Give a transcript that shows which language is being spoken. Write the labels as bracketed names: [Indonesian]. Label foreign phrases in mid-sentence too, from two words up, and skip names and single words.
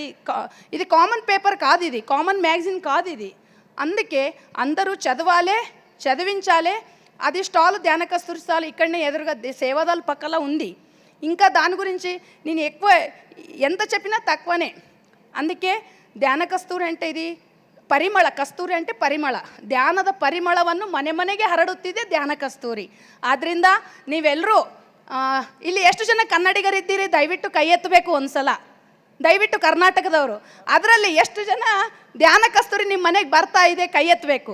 [Telugu] ఇది కామన్ పేపర్ కాదు, ఇది కామన్ మ్యాగజైన్ కాదు ఇది. అందుకే అందరూ చదవాలే, చదివించాలే. అది స్టాల్ ధ్యాన కస్తూరి స్టాల్ ఇక్కడనే ఎదురుగా సేవాదాల పక్కల ఉంది. ఇంకా దాని గురించి నేను ఎక్కువ ఎంత చెప్పినా తక్కువనే. అందుకే ಧ್ಯಾನ ಕಸ್ತೂರಿ అంటే ఇది ಪರಿಮಳ. ಕಸ್ತೂರಿ అంటే ಪರಿಮಳ. [Kannada] ಧ್ಯಾನದ ಪರಿಮಳವನ್ನು ಮನೆ ಮನೆಗೆ ಹರಡುತ್ತಿದೆ ಧ್ಯಾನ ಕಸ್ತೂರಿ. ಆದ್ದರಿಂದ ನೀವೆಲ್ಲರೂ ಇಲ್ಲಿ ಎಷ್ಟು ಜನ ಕನ್ನಡಿಗರಿದ್ದೀರಿ ದಯವಿಟ್ಟು ಕೈ ಎತ್ತಬೇಕು ಒಂದ್ಸಲ, ದಯವಿಟ್ಟು ಕರ್ನಾಟಕದವರು. ಅದರಲ್ಲಿ ಎಷ್ಟು ಜನ ಧ್ಯಾನ ಕಸ್ತೂರಿ ನಿಮ್ಮ ಮನೆಗೆ ಬರ್ತಾ ಇದೆ ಕೈ ಎತ್ತಬೇಕು.